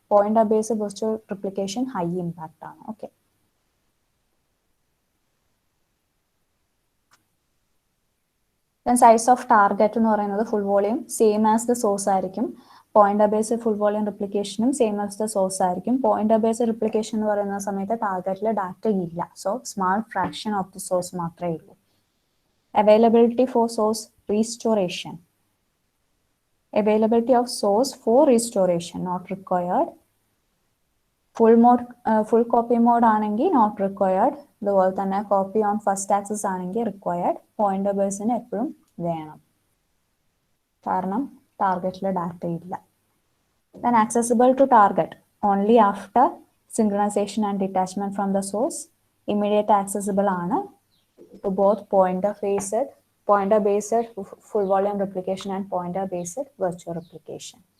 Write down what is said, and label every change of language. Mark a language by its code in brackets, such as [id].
[ml] Pointer base virtual replication high impact ആണ്. Okay, [en] size of target [ml] എന്ന് പറയുന്നത് [en] full volume same as the source [ml] ആയിരിക്കും. Pointer base full volume റിപ്ലിക്കേഷനും [en] same as the source [ml] ആയിരിക്കും. Pointer base replication എന്ന് പറയുന്ന സമയത്ത് ടാർഗറ്റിൽ data ഇല്ല. [en] so small fraction of the source [ml] മാത്രമേ ഉള്ളൂ. [en] Availability for source restoration. Availability of source for restoration not required. Full copy mode ആണെങ്കിൽ not required. [ml] അതുപോലെ തന്നെ കോപ്പി ഓൺ ഫസ്റ്റ് ആക്സസ് ആണെങ്കിൽ required. പോയിന്റർ ബേസിന് എപ്പോഴും വേണം, കാരണം ടാർഗറ്റിൽ ഡാറ്റ ഇല്ല. [en] Then accessible to target only after synchronization and detachment from the source. Immediate accessible ആണ് to both pointer based full volume replication and pointer based virtual replication.